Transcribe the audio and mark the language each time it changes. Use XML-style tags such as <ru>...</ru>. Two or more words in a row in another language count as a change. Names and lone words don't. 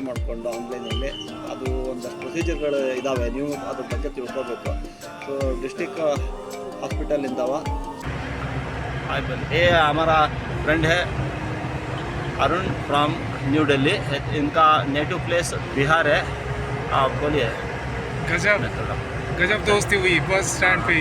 <kn>ಮಾಡಿಕೊಂಡು ಆನ್ಲೈನಲ್ಲಿ ಅದು ಒಂದಷ್ಟು ಪ್ರೊಸೀಜರ್ಗಳು ಇದ್ದಾವೆ, ನೀವು ಅದ್ರ ಬಗ್ಗೆ ತಿಳ್ಕೊಬೇಕು.</kn> <hi>ಸೊ</hi> <en>district hospital</en> <hi>इंदावा ये हमारा फ्रेंड है अरुण फ्रॉम न्यू दिल्ली, इनका</hi> <en>native place</en> <hi>बिहार है. आप बोलिए. गजब दोस्ती हुई बस स्टैंड पे.</hi>